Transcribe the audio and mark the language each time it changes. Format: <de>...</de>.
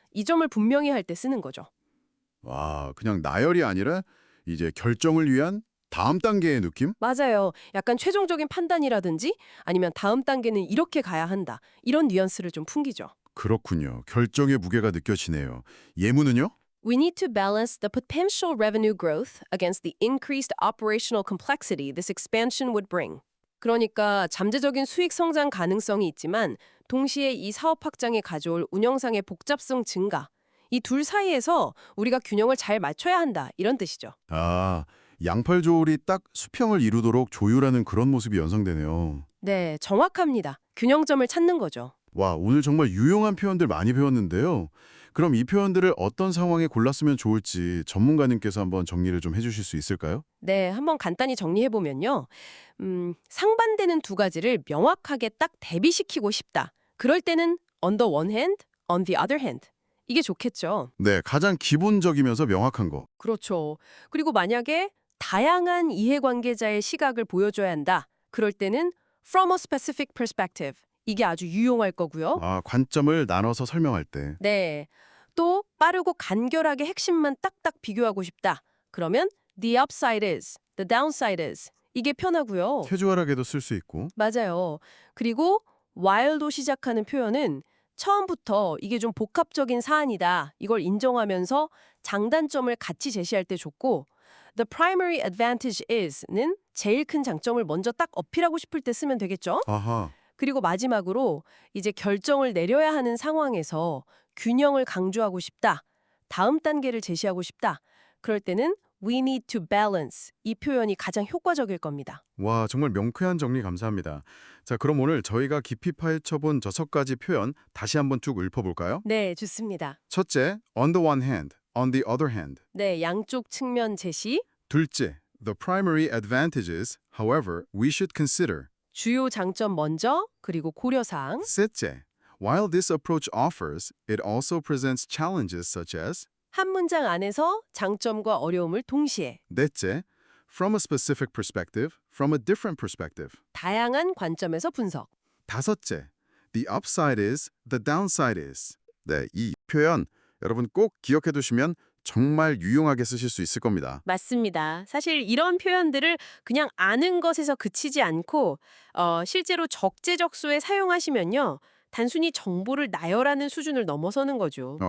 <ko>이 점을 분명히 할 때 쓰는 거죠. 와, 그냥 나열이 아니라 이제 결정을 위한 다음 단계의 느낌? 맞아요. 약간 최종적인 판단이라든지 아니면 다음 단계는 이렇게 가야 한다. 이런 뉘앙스를 좀 풍기죠. 그렇군요. 결정의 무게가 느껴지네요. 예문은요?</ko> <en>We need to balance the potential revenue growth against the increased operational complexity this expansion would bring.</en> <ko>그러니까 잠재적인 수익 성장 가능성이 있지만 동시에 이 사업 확장에 가져올 운영상의 복잡성 증가. 이 둘 사이에서 우리가 균형을 잘 맞춰야 한다. 이런 뜻이죠. 아, 양팔 조울이 딱 수평을 이루도록 조율하는 그런 모습이 연상되네요. 네, 정확합니다. 균형점을 찾는 거죠. 와, 오늘 정말 유용한 표현들 많이 배웠는데요. 그럼 이 표현들을 어떤 상황에 골랐으면 좋을지 전문가님께서 한번 정리를 좀 해주실 수 있을까요? 네, 한번 간단히 정리해보면요. 상반되는 두 가지를 명확하게 딱 대비시키고 싶다. 그럴 때는</ko> <en>on the one hand, on the other hand.</en> <ko>이게 좋겠죠. 네, 가장 기본적이면서 명확한 거. 그렇죠. 그리고 만약에 다양한 이해관계자의 시각을 보여줘야 한다. 그럴 때는</ko> <en>from a specific perspective.</en> <ko>이게 아주 유용할 거고요. 아, 관점을 나눠서 설명할 때. 네. 또 빠르고 간결하게 핵심만 딱딱 비교하고 싶다. 그러면</ko> <en>the upside is, the downside is.</en> <ko>이게 편하고요. 캐주얼하게도 쓸 수 있고. 맞아요. 그리고 while도 시작하는 표현은 처음부터 이게 좀 복합적인 사안이다. 이걸 인정하면서 장단점을 같이 제시할 때 좋고</ko> <en>the primary advantage is</en> <ko>는 제일 큰 장점을 먼저 딱 어필하고 싶을 때 쓰면 되겠죠? 아하. 그리고 마지막으로 이제 결정을 내려야 하는 상황에서 균형을 강조하고 싶다. 다음 단계를 제시하고 싶다. 그럴 때는</ko> <en>we need to balance.</en> <ko>이 표현이 가장 효과적일 겁니다. 와, 정말 명쾌한 정리 감사합니다. 자, 그럼 오늘 저희가 깊이 파헤쳐본 6가지 표현 다시 한번 쭉 읊어볼까요? 네, 좋습니다. 첫째,</ko> <en>on the one hand, on the other hand.</en> <ko>네, 양쪽 측면 제시. 둘째,</ko> <en>the primary advantages, however, we should consider.</en> <ko>주요 장점 먼저, 그리고 고려사항. 셋째,</ko> <en>while this approach offers, it also presents challenges such as</en> <ko>한 문장 안에서 장점과 어려움을 동시에 넷째,</ko> <en>from a specific perspective, from a different perspective.</en> <ko>다양한 관점에서 분석. 다섯째,</ko> <en>the upside is, the downside is.</en> <ko>네, 이 표현 여러분 꼭 기억해 두시면 정말 유용하게 쓰실 수 있을 겁니다. 맞습니다. 사실 이런 표현들을 그냥 아는 것에서 그치지 않고 실제로 적재적소에 사용하시면요. 단순히 정보를 나열하는 수준을 넘어서는 거죠.</ko>